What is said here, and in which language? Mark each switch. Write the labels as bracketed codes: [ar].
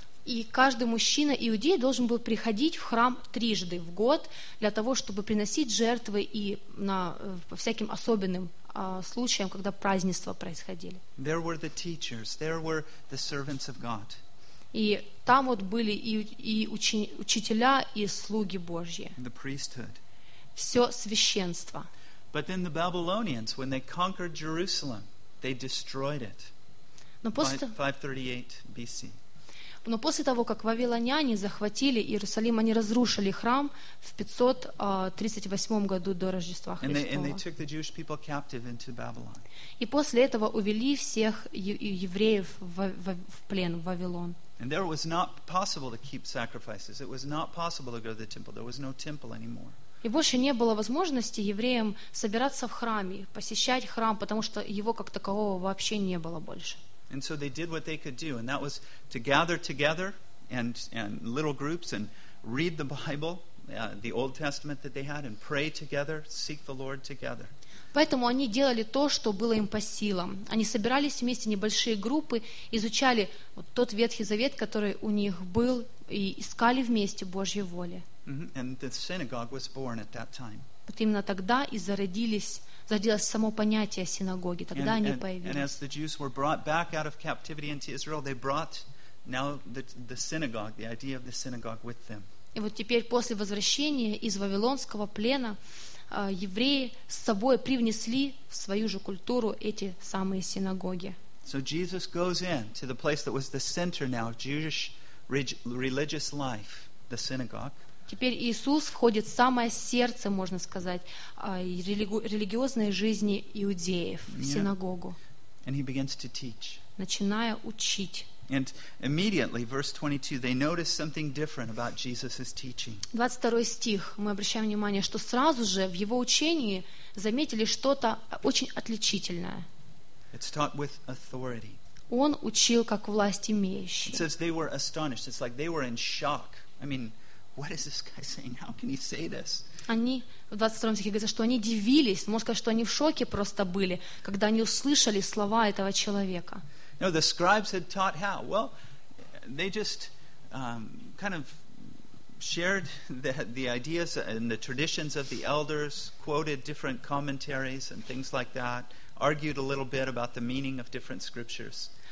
[ru] И каждый мужчина иудей должен был приходить в храм трижды в год для того, чтобы приносить жертвы и на по всяким особенным случаям, когда празднества происходили. [en] There were the teachers, there were the servants of God. [ru] И там вот были учителя, и слуги Божьи. [en] The priesthood. [ru] Все священство. [en] But then the Babylonians, when they conquered Jerusalem, they destroyed it. [ru] Но после [en] 538 BC. [ru] Но после того, как вавилоняне захватили Иерусалим, они разрушили храм в 538 году до Рождества Христова. [en] And they took the Jewish people captive into Babylon. [ru] И после этого увели всех евреев в плен в Вавилон. [en] And there was not possible to keep sacrifices. It was not possible to go to the temple. There was no temple anymore. [ru] И больше не было возможности евреям собираться в храме, посещать храм, потому что его как такового вообще не было больше. [en] And so they did what they could do, and that was to gather together and little groups and read the Bible, the Old Testament that they had, and pray together, seek the Lord together. [ru] Поэтому они делали то, что было им по силам. Они собирались вместе небольшие группы, изучали вот тот Ветхий Завет, который у них был, и искали вместе Божьей воли. Mm-hmm. [en] And the synagogue was born at that time. [ru] Вот именно тогда и зародилось само понятие синагоги. Тогда они появились. [en] And as the Jews were brought back out of captivity into Israel, they brought now the synagogue, the idea of the synagogue with them. [ru] И вот теперь после возвращения из вавилонского плена евреи с собой привнесли в свою же культуру эти самые синагоги. [en] So Jesus goes in to the place that was the center now of Jewish religious life, the synagogue. [ru] Теперь Иисус входит в самое сердце, можно сказать, религиозной жизни иудеев, в синагогу. [en] And he begins to teach. [ru] Начиная учить. [en] And immediately, verse 22, they notice something different about Jesus' teaching. [ru] 22 стих. Мы обращаем внимание, что сразу же в его учении заметили что-то очень отличительное. [en] It's taught with authority. [ru] Он учил как власть имеющий. [en] It says they were astonished. It's like they were in shock. I mean, what is this guy saying? How can he say this? [ru] Они в 22 стихе говорят, что они дивились. Можно сказать, что они в шоке просто были, когда они услышали слова этого человека. [en] No, the scribes had taught how. Well, they just kind of shared the ideas and the traditions of the elders, quoted different commentaries and things like that, argued a little bit about the meaning of different scriptures.